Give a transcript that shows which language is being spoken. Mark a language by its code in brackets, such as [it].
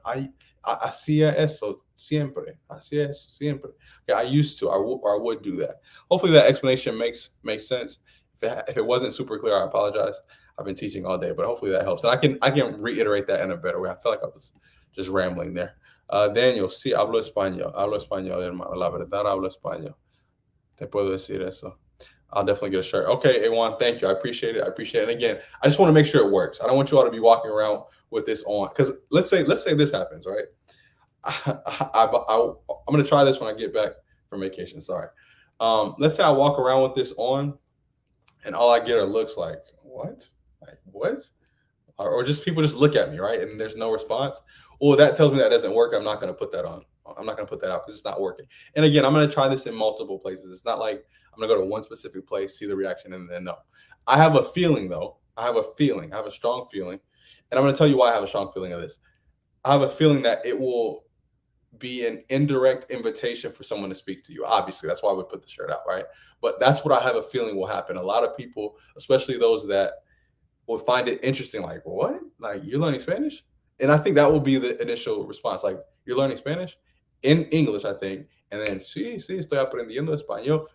[es] I hacía eso siempre. Hacía eso siempre. [en] Okay, I used to, or I would do that. Hopefully that explanation makes sense. If it wasn't super clear, I apologize. I've been teaching all day, but hopefully that helps. And I can reiterate that in a better way. I feel like I was just rambling there. [es] Daniel, sí, hablo español, hermano. La verdad, hablo español. Te puedo decir eso. [en] I'll definitely get a shirt. Okay, Awan, thank you. I appreciate it. I appreciate it. And again, I just want to make sure it works. I don't want you all to be walking around with this on, because let's say this happens, right? I'm gonna try this when I get back from vacation. Sorry. Let's say I walk around with this on, and all I get are looks like what, or just people just look at me, right? And there's no response. Well, that tells me that doesn't work. I'm not gonna put that on. I'm not gonna put that out because it's not working. And again, I'm gonna try this in multiple places. It's not like I'm gonna go to one specific place, see the reaction, and then no. I have a feeling though. I have a feeling. I have a strong feeling, and I'm gonna tell you why I have a strong feeling of this. I have a feeling that it will be an indirect invitation for someone to speak to you. Obviously, that's why I would put the shirt out, right? But that's what I have a feeling will happen. A lot of people, especially those that will find it interesting, like, what? Like, you're learning Spanish? And I think that will be the initial response. Like, you're learning Spanish? In English, I think. And then, [es] sí, sí, estoy aprendiendo español.